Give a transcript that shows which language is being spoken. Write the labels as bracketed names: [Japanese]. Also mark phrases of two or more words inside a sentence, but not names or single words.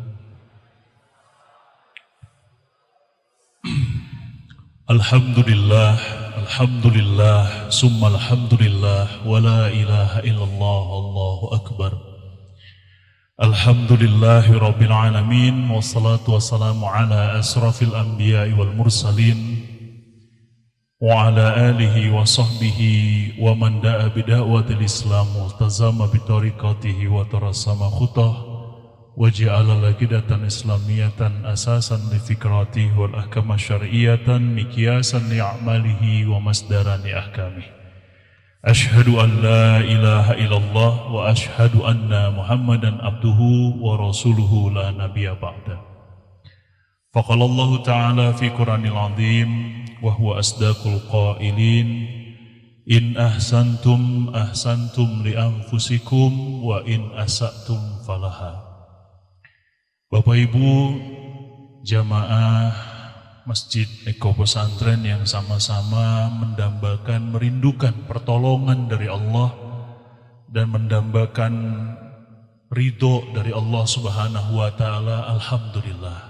[Arabic] الحمد لله، الحمد لله، ثم الحمد لله، ولا إله إلا الله، الله أكبر. الحمد لله رب العالمين، والصلاة والسلام على أشرف الأنبياء والمرسلين، وعلى آله وصحبه ومن دعا بدعوة الإسلام وتمسك بطريقته وترسم خطاه وجعل العقيدة الإسلامية أساسا لفكره والأحكام الشرعية مقياسا لأعماله ومصدرا لأحكامه. أشهد أن لا إله إلا الله وأشهد أن محمدا عبده ورسوله لا نبي بعده. فقال الله تعالى في القرآن العظيم وهو أصدق القائلين إن أحسنتم أحسنتم لأنفسكم وإن أسأتم فلها. [Indonesian] Bapak Ibu jamaah Masjid Eko Pesantren yang sama-sama mendambakan merindukan pertolongan dari Allah dan mendambakan ridho dari Allah [Arabic] سبحانه وتعالى, [Indonesian] alhamdulillah.